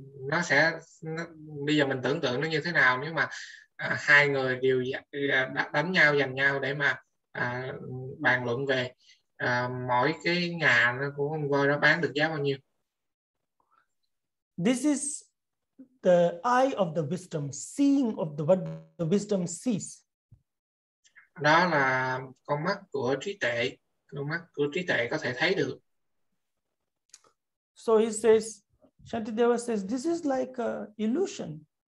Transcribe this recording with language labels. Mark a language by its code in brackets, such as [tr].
[vi] Và bây giờ mình tưởng tượng nó như thế nào nếu mà hai người đều đánh nhau, giành nhau để mà bàn luận về mỗi cái ngà của con voi đó bán được giá bao nhiêu. [en] This is the eye of the wisdom, seeing of what the wisdom sees. [vi] Đó là con mắt của trí tuệ, con mắt của trí tuệ có thể thấy được. [en] So he says, Shantideva says, this is like an illusion.